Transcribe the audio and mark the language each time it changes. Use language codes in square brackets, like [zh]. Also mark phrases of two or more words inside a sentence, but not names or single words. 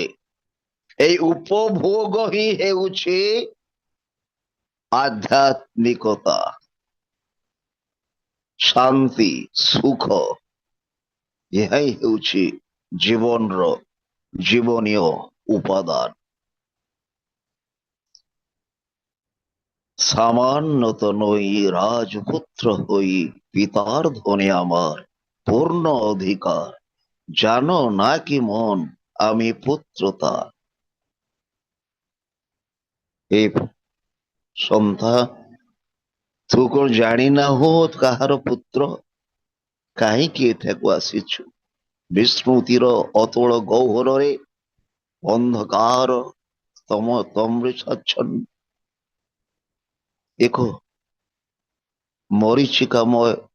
[or] এই ଉପଭୋଗ ହିଁ ହେଉଛି ଆଧ୍ୟାତ୍ମିକତା, ଶାନ୍ତି, ସୁଖ। ଏହା ହିଁ ହେଉଛି ଜୀବନର ଜୀବନୀୟ ଉପାଦାନ। [bn] সামান্যত নই রাজপুত্র হই পিতার ধনে আমার পূর্ণ অধিকার, জানো না কি মন আমি পুত্র তার। [or] ଏ ସନ୍ଥା, ତୁ କଣ ଜାଣିନାହୁ କାହାର ପୁତ୍ର? କାହିଁକି ଏଠାକୁ ଆସିଛୁ? ବିସ୍ମୃତିର ଅତଳ ଗହ୍ୱରରେ ଅନ୍ଧକାର ତମୃଚ୍ଛାଚ୍ଛନ୍ନ ଏକ ମରୀଚିକାମୟ